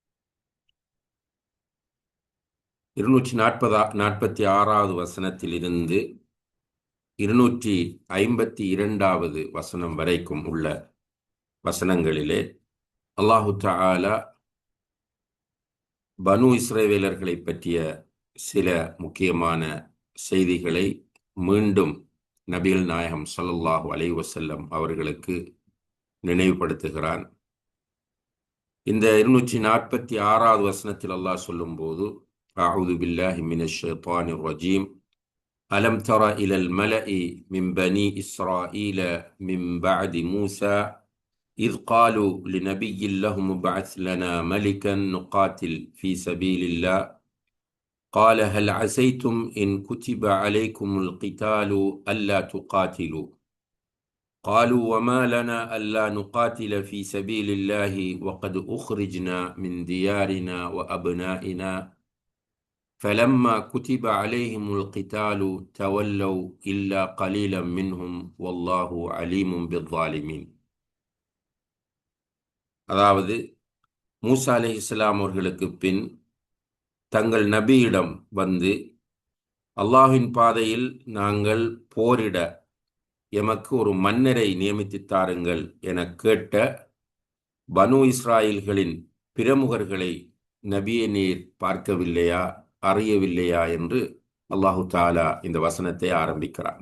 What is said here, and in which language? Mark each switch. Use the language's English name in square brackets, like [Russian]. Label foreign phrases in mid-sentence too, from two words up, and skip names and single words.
[Tamil] 246வது வசனத்திலிருந்து 252வது வசனம் வரைக்கும் உள்ள வசனங்களிலே [Arabic] الله تعالى [Tamil] பனு இஸ்ரவேலர்களை பற்றிய சில முக்கியமான செய்திகளை மீண்டும் நபிகள் நாயகம் [Arabic] صلى الله عليه وسلم [Tamil] அவர்களுக்கு நினைவுபடுத்துகிறான். இந்த 246வது வசனத்தில் அல்லாஹ் சொல்லும்போது, [Arabic] أعوذ بالله من الشيطان الرجيم، ألم تر إلى الملإ من بني إسرائيل من بعد موسى إذ قالوا لنبي لهم ابعث لنا ملكا نقاتل في سبيل الله قال هل عسيتم إن كتب عليكم القتال ألا تقاتلوا قالوا وما لنا ألا نقاتل في سبيل الله وقد أخرجنا من ديارنا وأبنائنا فلما كتب عليهم القتال تولوا إلا قليلا منهم والله عليم بالظالمين. [Tamil] அதாவது, மூசா அலைஹிஸ்ஸலாம் அவர்களுக்கு பின் தங்கள் நபியிடம் வந்து, அல்லாஹ்வின் பாதையில் நாங்கள் போரிட எமக்கு ஒரு மன்னரை நியமித்துத் தாருங்கள் என கேட்ட பனு இஸ்ராயல்களின் பிரமுகர்களை நபியே நீர் பார்க்கவில்லையா, அறியவில்லையா என்று [Arabic] الله تعالى [Tamil] இந்த வசனத்தை ஆரம்பிக்கிறான்.